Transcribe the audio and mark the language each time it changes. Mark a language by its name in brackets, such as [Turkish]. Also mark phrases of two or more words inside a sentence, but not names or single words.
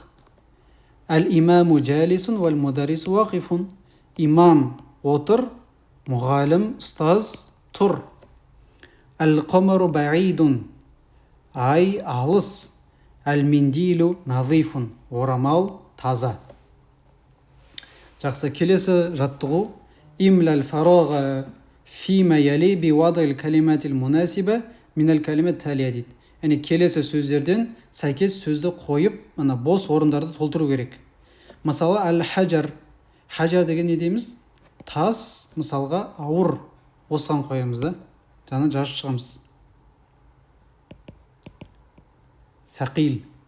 [Arabic] الإمام جالس والمدرس واقف, [Kazakh] имам отыр, мұғалім ұстаз тұр. [Arabic] القمر بعيد, [Kazakh] ай алыс. [Arabic] المنديل نظيف, [Kazakh] орамал таза. Жақсы, келесі жаттығу [Arabic] املأ الفراغ فيما يلي بوضع الكلمة المناسبة من الكلمات التالية дейді. [Kazakh] Яғни келесі сөздерден сәйкес сөзді қойып, мына бос орындарды толтыру керек. Мысалы, әл-хаджар. Хаджар деген не дейміз? Тас, мысалға, ауыр. Осыған қоямыз да. Жаңа жазып шығамыз. Сақил.